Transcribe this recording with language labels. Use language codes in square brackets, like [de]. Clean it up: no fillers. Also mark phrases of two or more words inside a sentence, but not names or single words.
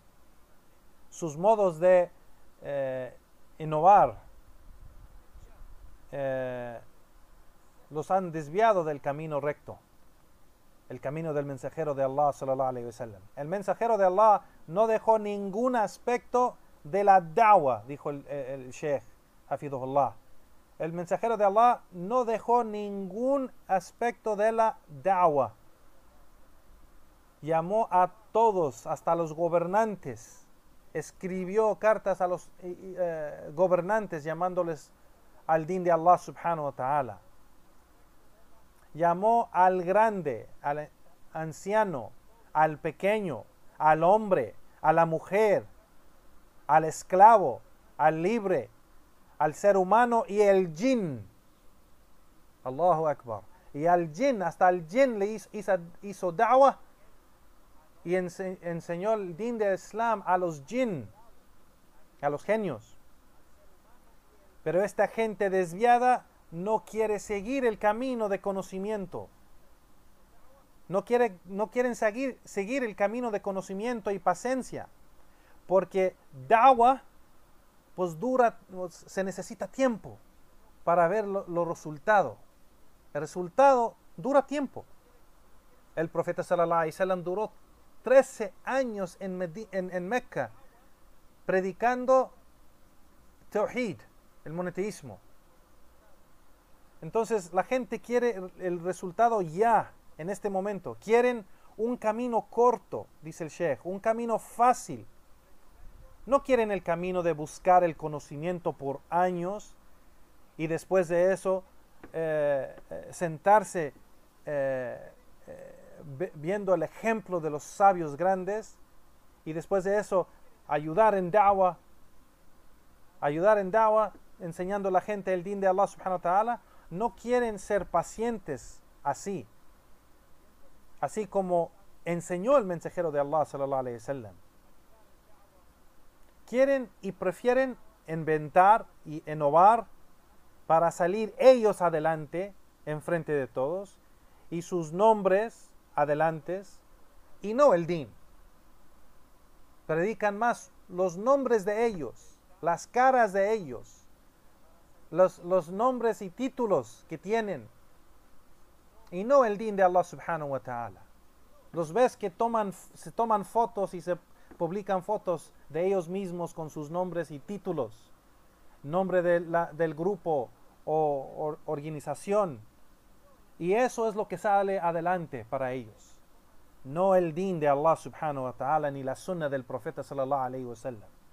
[es] Sus modos de innovar los han desviado del camino recto, el camino del mensajero de Allah [ar] صلى الله عليه وسلم. [es] El mensajero de Allah no dejó ningún aspecto de la da'wah, dijo el Sheikh Hafidhullah. El mensajero de Allah no dejó ningún aspecto de la da'wah. Llamó a todos, hasta los gobernantes. Escribió cartas a los gobernantes llamándoles al din de Allah [ar] سبحانه وتعالى. [es] Llamó al grande, al anciano, al pequeño, al hombre, a la mujer, al esclavo, al libre, al ser humano y el jinn. [ar] الله أكبر. [es] Y al jinn, hasta el jinn le hizo da'wah y enseñó el din de Islam a los jinn, a los genios. Pero esta gente desviada no quiere seguir el camino de conocimiento. No quieren seguir el camino de conocimiento y paciencia. Porque da'wah pues se necesita tiempo para ver los resultados. El resultado dura tiempo. El profeta [ar] صلى الله عليه وسلم [es] duró 13 años en Mecca predicando Tawhid, el monoteísmo. Entonces la gente quiere el resultado ya, en este momento. Quieren un camino corto, dice el Sheikh, un camino fácil. No quieren el camino de buscar el conocimiento por años y después de eso sentarse viendo el ejemplo de los sabios grandes y después de eso ayudar en da'wah, enseñando a la gente el din de Allah [ar] سبحانه وتعالى. [es] No quieren ser pacientes así como enseñó el mensajero de Allah [ar] صلى الله عليه وسلم. [es] Quieren y prefieren inventar y innovar para salir ellos adelante en frente de todos y sus nombres adelantes y no el din. Predican más los nombres de ellos, las caras de ellos, los nombres y títulos que tienen y no el din de Allah [ar] سبحانه وتعالى. [es] Los ves que se toman fotos y se publican fotos de ellos mismos con sus nombres y títulos, nombre del grupo o organización, y eso es lo que sale adelante para ellos, no el din de Allah [ar] سبحانه وتعالى [es] ni la sunnah del profeta [ar] صلى الله عليه وسلم.